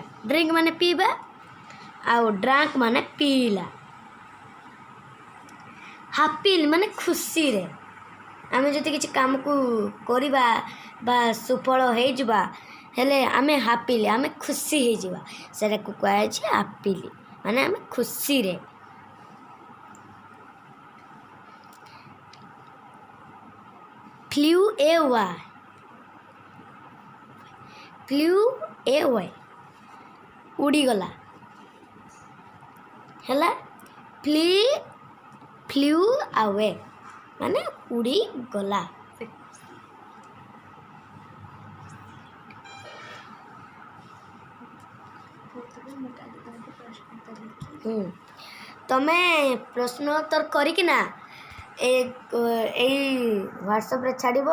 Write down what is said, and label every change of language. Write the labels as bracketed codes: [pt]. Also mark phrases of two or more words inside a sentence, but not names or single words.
[or] ଡ୍ରିଙ୍କ ମାନେ ପିଇବା ଆଉ ଡ୍ରାଙ୍କ ମାନେ ପିଇଲା। ହାପିଲି ମାନେ ଖୁସିରେ। ଆମେ ଯଦି କିଛି କାମକୁ କରିବା ବା ସୁଫଳ ହେଇଯିବା ହେଲେ ଆମେ ହାପିଲି ଆମେ ଖୁସି ହେଇଯିବା, ସେଟାକୁ କୁହାଯାଇଛି ହାପିଲି ମାନେ ଆମେ ଖୁସିରେ। [en] flew away [or] ଉଡ଼ିଗଲା ହେଲା। [en] flew away [or] ମାନେ ଉଡ଼ିଗଲା। ତମେ ପ୍ରଶ୍ନ ଉତ୍ତର କରିକିନା ଏଇ ହ୍ୱାଟ୍ସଆପ୍ରେ ଛାଡ଼ିବ।